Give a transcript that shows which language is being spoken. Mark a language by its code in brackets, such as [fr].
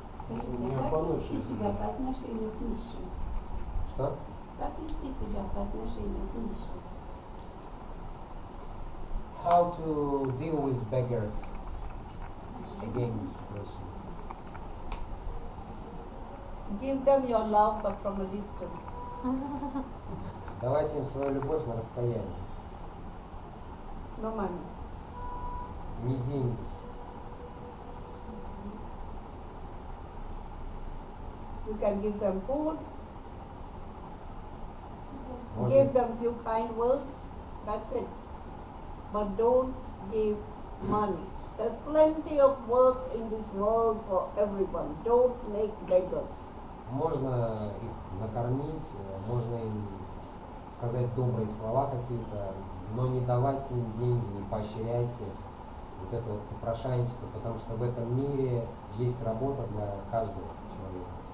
[ru] Как вести себя по отношению к нищим? Что? Как вести себя по отношению к нищим? [en] How to deal with beggars? Again, question. Give them your love but from a distance. [ru] Давайте им свою любовь на расстоянии. [en] No money. [ru] Не деньги. [en] You can give them food, [ru] Можно, [en] give them few kind words, that's it. But don't give money. There's plenty of work in this world for everyone. Don't make beggars. [ru] можно их накормить, можно им сказать добрые слова какие-то, но не давайте им деньги, не поощряйте вот это вот попрошайничество, потому что в этом мире есть работа для каждого человека.